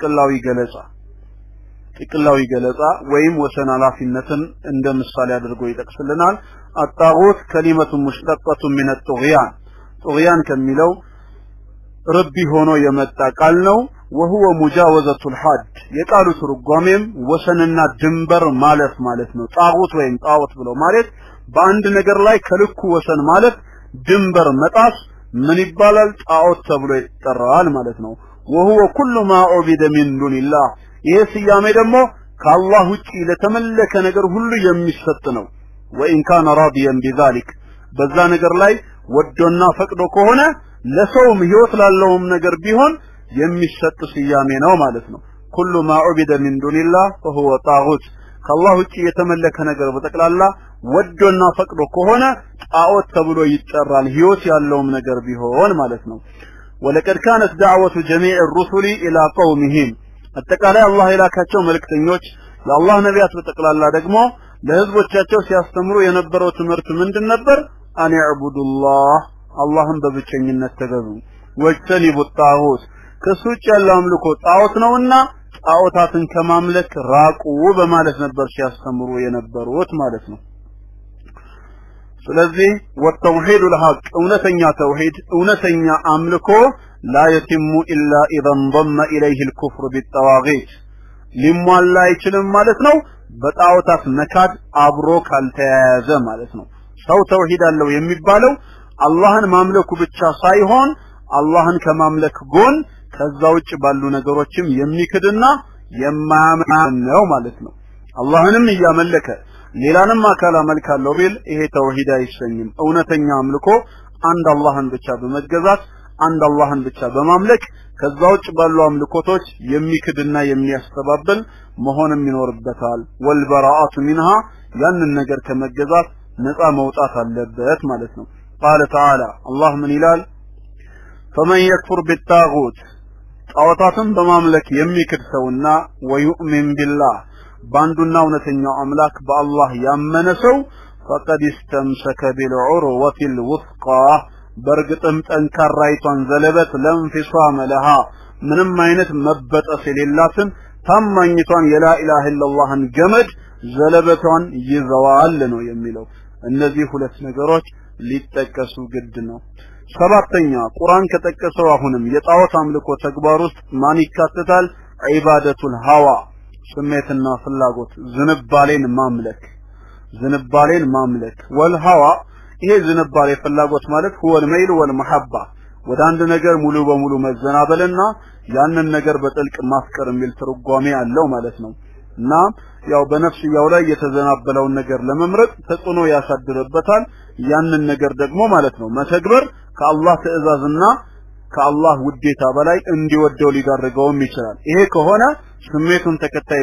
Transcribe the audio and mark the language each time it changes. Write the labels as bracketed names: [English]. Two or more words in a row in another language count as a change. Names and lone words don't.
[Amharic] ጥቅላዊ ገለጻ ወይም ወሰን አላፊነትን እንደ ምሳሌ አድርጎ ይጠቅስልናል [Arabic] الطاغوت كلمة مشتقة من الطغيان طغيان [Amharic] ከሚለው ረቢ ሆኖ የመጣ ቃል ነው [Arabic] وهو مجاوزة الحد [Amharic] የቃሉ ትርጓሜም ወሰንና ድንበር ማለት ነው ጣጉት ወይም ጣዖት ብሎ ማለት በአንድ ነገር ላይ ከልኩ ወሰን ማለት ድንበር መጣስ ምን ይባላል ጣዖት ተብሎ ይጠራል ማለት ነው [Arabic] وهو كل ما عبد من دون الله [Amharic] ይሄ ስያሜ ደግሞ ከአላህ ውጪ ለተመለከ ነገር ሁሉ የሚሰጥ ነው [Arabic] وان كان راضيا بذلك [Amharic] በዛ ነገር ላይ ወዶና ፈቅዶ ከሆነ ለሰውም ህይወት ላለውም ነገር ቢሆን የሚሰጥ ስያሜ ነው ማለት ነው كل [Arabic] ما عبد من دون الله فهو طاغوت [Amharic] ከአላህ ውጪ የተመለከ ነገር በጠቅላላ ወዶና ፈቅዶ ከሆነ ጣዖት ተብሎ ይጠራል ህይወት ያለውም ነገር ቢሆን ማለት ነው [Arabic] ولقد كانت دعوة جميع الرسل الى قومهم [Amharic] አጠቃላይ አላህ የላካቸው መልእክተኞች የአላህ ነቢያት በጠቅላላ ደግሞ ለህዝቦቻቸው ሲያስተምሩ የነበረው ትምህርት ምንድን ነበር [Arabic] أن يعبدوا الله [Amharic] አላህን በብቸኝነት ተገዙ ወጅተኒቡ ጣዖት ከሱጭ ያለው አምልኮ ጣዖት ነውና ጣዖታትን ከማምለክ ራቁ በማለት ነበር ሲያስተምሩ የነበሩት ማለት ነው ስለዚህ [Arabic] والتوحيد الحق [Amharic] እውነተኛ ተውሂድ እውነተኛ አምልኮ [Arabic] لا يتم الا اذا انضم اليه الكفر بالطواغيت [Amharic] ሊሟላ አይችልም ማለት ነው በጣዖታት መካድ አብሮ ካልተያያዘ ማለት ነው ሰው ተውሂድ አለው የሚባለው አላህን ማምለኩ ብቻ ሳይሆን አላህን ከማምለክ ጎን ከዛ ውጭ ባሉ ነገሮችም የሚክድና የማያምን ነው ማለት ነው አላህንም ያመለከ ሌላንም አካል አመልካለሁ ቢል ይሄ ተውሂድ አይሰኝም እውነተኛ አምልኮ አንድ አላህን ብቻ በመገዛት አንድ አላህን ብቻ በማምለክ ከዛ ውጭ ባሉ አምልኮቶች የሚክድና የሚያስተባብል መሆንም ይኖርበታል [Arabic] والبراءة منها [Amharic] ያንን ነገር ከመገዛት ነፃ መውጣት አለበት ማለት ነው قال [Arabic] تعالى الله من [Amharic] ይላል [Arabic] فمن يكفر بالطاغوت [Amharic] ጣዖታትን በማምለክ የሚክድ ሰውና [Arabic] ويؤمن بالله [Amharic] ባንዱና እውነተኛው አምላክ በአላህ ያመነ ሰው [Arabic] فقد استمسك بالعروة الوثقى [Amharic] በርግጥም ጠንካራይቷን ዘለበት [Arabic] لا انفصام لها [Amharic] ምንም አይነት መበጠስ የሌላትን ታማኝቷን የላ ኢላሃ ኢላላህን ገመድ ዘለበቷን ይዘዋል ነው የሚለው እነዚህ ሁለት ነገሮች ሊጠቀሱ ግድ ነው ሰባተኛ ቁርአን ከጠቀሰው አሁንም የጣዖት አምልኮ ተግባር ውስጥ ማን ይካተታል [Arabic] عبادة الهوى [Amharic] ስሜትና ፍላጎት ዝንባሌን ማምለክ ወልሃዋ ይሄ ዝንባሌ ፍላጎት ማለት [Arabic] هو الميل والمحبة [Amharic] ወደ አንድ ነገር ሙሉ በሙሉ መዘናበልና ያንን ነገር በጥልቅ ማፍቀር የሚል ትርጓሜ አለው ማለት ነው እና ያው በነፍስያው ላይ የተዘናበለውን ነገር ለመምረጥ ተጽዕኖ ያሳድርበታል ያንን ነገር ደግሞ ማለት ነው መተግበር ከአላህ ትእዛዝና ከአላህ ውዴታ በላይ እንዲወደው ሊዳርገውም ይችላል ይሄ ከሆነ ስሜቱን ተከታይ